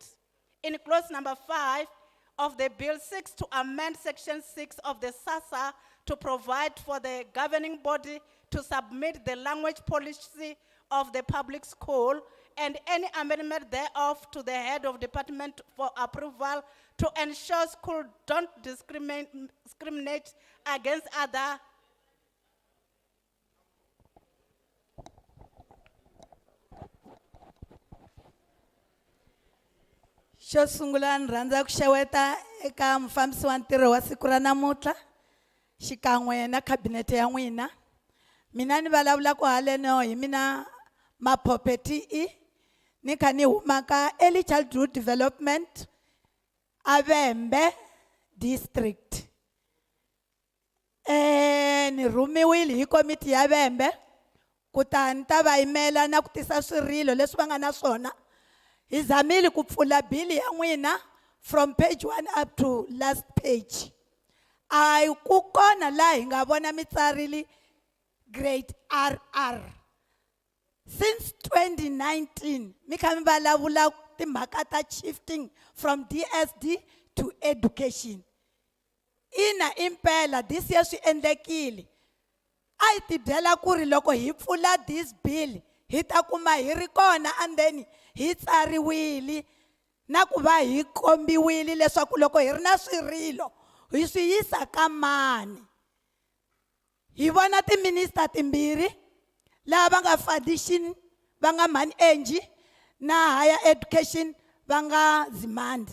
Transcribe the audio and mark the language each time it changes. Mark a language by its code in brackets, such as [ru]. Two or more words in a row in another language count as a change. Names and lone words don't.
[en] In clause number 5 of the bill 6 to amend section 6 of the SASA to provide for the governing body to submit the language policy of the public school and any amendment thereof to the head of department for approval to ensure school don't discriminate against other. [ts] Xo sungula ni rhandza ku xeweta eka mufambisi wa ntirho wa siku ra namuntlha xikan'we na khabinete ya n'wina. Mina ni vulavulaka haleno hi mina Makwarela ni kha ni huma ka Early Childhood Development Avembe District. Ni rhumiwile hi komiti ya Avembe kutani ta va yimela na ku tisa swirilo leswi va nga na swona. Hi zamile ku pfula bili ya n'wina [en] from page 1 up to last page. [ts] Ai ku kona la hi nga vona mitsarili grade RR. Since 2019, mi kha mi vulavula timhaka ta [en] shifting from DSD to education. [ts] Ina impela [en] this year [ts] swi endlekile. Ai ti byela ku ri loko hi pfula [en] this bill [ts] hi ta kuma hi ri kona [en] and then [ts] hi tsariwile na ku va hi kombiwile leswaku loko hi ri na swirilo hi swi yisa ka mani. Hi vona timinister timbirhi lava nga foundation va nga Mani Angie na [en] higher education [ts] va nga Zimandi.